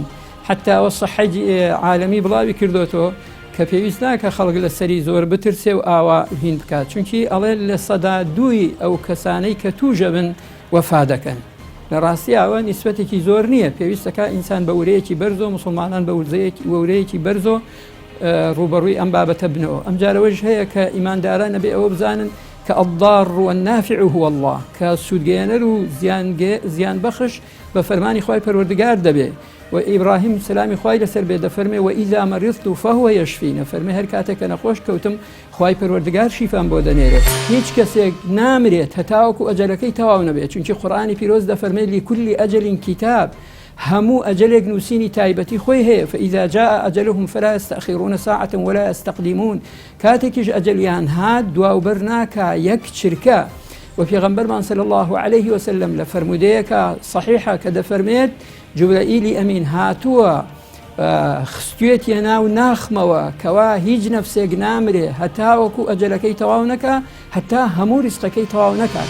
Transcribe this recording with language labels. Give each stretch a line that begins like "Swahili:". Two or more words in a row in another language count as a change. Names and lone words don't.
Central Kurdish: حتا ئەوە سەحەی عالەمی بڵاوی کردوتەوە کە پێویست ناکە خەڵک لە سەری زۆر بترسێ و ئاوا هین بکات، چونکی ئەڵێ لە سەدا دووی ئەو کەسانەی کە تووژە بن وەفا دەکەن. لە ڕاستی ئەوە نیسبەتێکی زۆر نییە، پێویستەکە ئینسان بە ورەیەکی بەرزۆ، مسلمانان بە وەورەیەکی بەرزۆ ڕوبەڕووی ئەم بابەتە بنەوە. ئەم جارەوەش هەیە کە ئیمانداران نەبێ ئەوە بزانن کە
Arabic: الضار والنافع هو الله،
Central Kurdish: کە سوودگەیەنەر و زیان بەخش بە فەرمانی خوای پەروەردگار دەبێ. و ئیبراهیم سلامی خوای لەسەر بێ دەفەرمێ
Arabic: وئیذا مەریضت فهو یشفین،
Central Kurdish: فەرمێ هەر کاتێک کە نەخۆش کەوتم خوای پەروەردگار شیفام بۆ دەنێرێت. هیچ کەسێک نامرێت هەتاوەکو ئەجەلەکەی تەواو نەبێت، چونکی قورئانی پیرۆز دەفەرمێ
Arabic: لكل أجل كتاب،
Central Kurdish: هەموو ئەجەلێک نووسینی تایبەتی خۆی هەیە.
Arabic: فإذا جاء أجلهم فلا يستأخرون ساعة ولا يستقدمون،
Central Kurdish: کاتێکیش ئەجەلیان هات دواوبەر ناکا یەک چرکە. و پێغەمبەرمان
Arabic: صلی الله عليه وسلم
Central Kurdish: لە فەرمودەیەکە صحیحە کە دەفەرمێت جوبرائیلی ئەمین هاتووە خستوێتە ناو ناخمەوە کەوا هیچ نەفسێک نامرێ هەتاوەکو ئەجەلەکەی تەواو نەکا، هەتا هەموو ریزقەکەی تەواو نەکات.